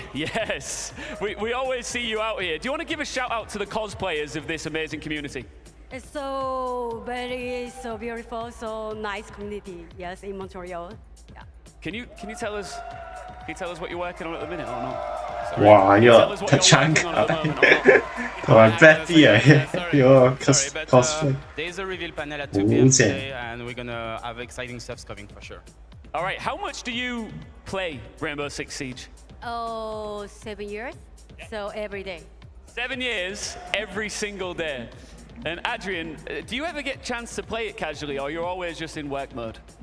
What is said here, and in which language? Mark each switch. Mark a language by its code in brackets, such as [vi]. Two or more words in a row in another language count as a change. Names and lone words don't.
[en] Yes, we always see you out here. Do you want to give a shout out to the cosplayers of this amazing community? It's so so beautiful, so nice community. Yes, in Montreal. Yeah. Can you tell us what you're working on at the minute or not? [yue] 哇！呢個太撐架，同埋 Black Bear 呢個 cosplay， [en] There's a reveal panel at 2 PM today, and we're gonna have exciting stuff coming for sure. All right, how much do you play Rainbow Six Siege? Oh, 7 years. So every day. 7 years, every single day. And Adrian, do you ever get a chance to play it casually, or you're always just in work mode?